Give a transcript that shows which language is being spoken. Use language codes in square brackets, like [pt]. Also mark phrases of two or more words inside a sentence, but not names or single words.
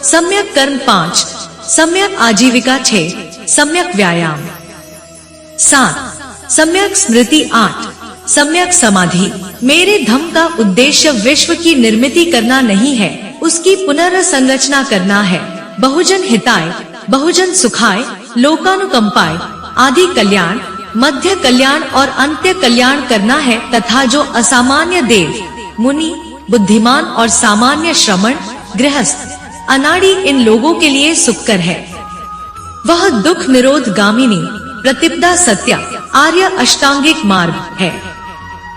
[hi] सम्यक कर्म, 5. सम्यक आजीविका, 6. सम्यक व्यायाम, 7. सम्यक स्मृति, 8. सम्यक समाधि। मेरे धम्म का उद्देश्य विश्व की निर्मिति करना नहीं है, उसकी पुनर्संरचना करना है। [pi] बहुजन हिताय बहुजन सुखाय लोकानुकंपाय आदि कल्याण, मध्य कल्याण और अंत्य कल्याण [hi] करना है, तथा जो असामान्य देव, मुनि, बुद्धिमान और सामान्य श्रमण, गृहस्थ, अनाड़ी इन लोगों के लिए सुखकर है। वह दुख निरोध गामिनी प्रतिपदा सत्य आर्य अष्टांगिक मार्ग है।